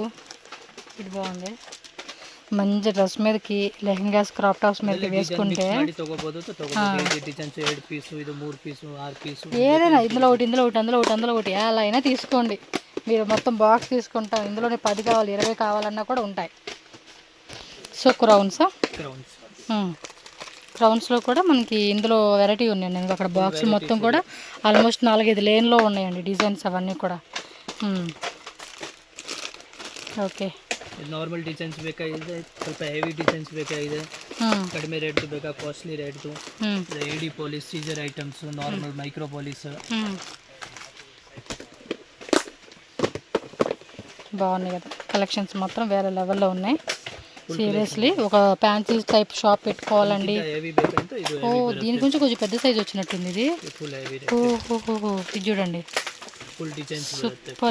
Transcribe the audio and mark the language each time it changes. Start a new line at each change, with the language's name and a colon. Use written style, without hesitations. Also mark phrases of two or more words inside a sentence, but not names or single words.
Telugu: ఇది బాగుంది, మంచి డ్రెస్ మీదకి, లెహంగాస్, క్రాప్ టాప్స్ మీదకి వేసుకుంటే ఏదైనా ఇందులో ఒకటి, ఇందులో ఒకటి, అందులో ఒకటి, అందులో ఒకటి అలా అయినా తీసుకోండి. మీరు మొత్తం బాక్స్ తీసుకుంటాం, ఇందులోనే 10 కావాలి, 20 కావాలన్నా కూడా ఉంటాయి. సో క్రౌన్స్లో కూడా మనకి ఇందులో వెరైటీ ఉన్నాయండి. అక్కడ బాక్సులు మొత్తం కూడా ఆల్మోస్ట్ 4-5 లేన్లో ఉన్నాయండి డిజైన్స్ అవన్నీ కూడా.
Kannada: ಓಕೆ ನಾರ್ಮಲ್ ಡಿಸೈನ್ಸ್ ಬೇಕಾಗಿದೆ, ಸ್ವಲ್ಪ ಹೆವಿ ಡಿಸೈನ್ಸ್ ಬೇಕಾಗಿದೆ, ಕಡಿಮೆ ರೇಟ್ ಬೇಕಾ, ಕಾಸ್ಟ್ಲಿ ರೇಟ್, ಎಡಿ ಪಾಲಿಶ್, ಸೀಜರ್ ಐಟಮ್ಸ್, ನಾರ್ಮಲ್ ಮೈಕ್ರೋ ಪಾಲಿಶ್.
Telugu: బాగున్నాయి కదా కలెక్షన్స్, మాత్రం వేరే లెవెల్లో ఉన్నాయి. సీరియస్లీ ఒక ఫ్యాన్సీ టైప్ షాప్ పెట్టుకోవాలండి. ఓ దీని గురించి కొంచెం పెద్ద సైజ్ వచ్చినట్టుంది ఇది. ఓహో ఇది చూడండి, సూపర్.